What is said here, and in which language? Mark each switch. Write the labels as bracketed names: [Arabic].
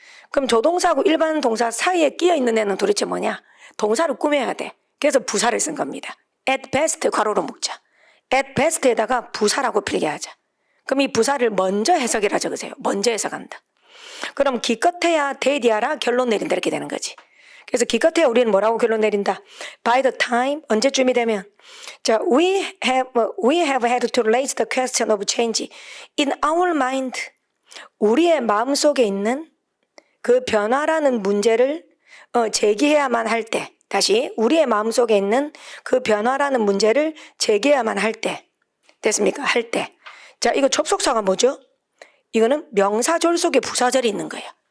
[Korean] 그럼 조동사하고 일반 동사 사이에 끼어 있는 애는 도대체 뭐냐? 동사를 꾸며야 돼. 그래서 부사를 쓴 겁니다. at best 괄호로 묶자. at best에다가 부사라고 필기하자. 그럼 이 부사를 먼저 해석이라 적으세요. 먼저 해석한다. 그럼 기껏해야 대디하라 결론 내린다 이렇게 되는 거지. 그래서 기껏해야 우리는 뭐라고 결론 내린다. [English] By the time [Korean] 언제쯤이 되면 자 [English] we have had to raise the question of change in our mind. [Korean] 우리의 마음속에 있는 그 변화라는 문제를 제기해야만 할 때. 다시 우리의 마음속에 있는 그 변화라는 문제를 제기해야만 할 때. 됐습니까? 할 때. 자, 이거 접속사가 뭐죠? 이거는 명사절 속에 부사절이 있는 거예요.